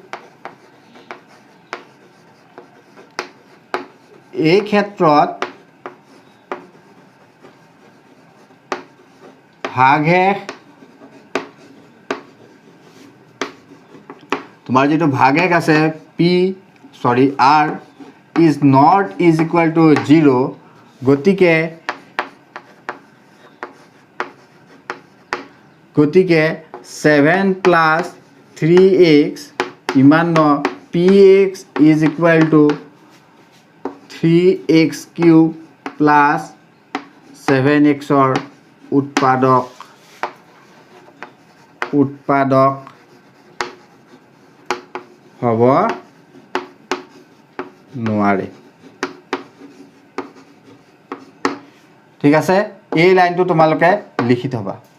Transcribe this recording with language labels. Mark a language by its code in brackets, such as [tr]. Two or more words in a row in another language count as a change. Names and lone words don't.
[as] এই ক্ষেত্ৰত ভাগশেষ তোমাৰ যেটো ভাগশেষ আছে [en] r is not is equal to 0 [as] গতিকে [en] 7 plus 3x [as] ইমান ন [en] px is equal to 3x cube plus 7x or [as] উৎপাদক হ'ব নোৱাৰে ঠিক আছে এই লাইনটো তোমালোকে লিখি থবা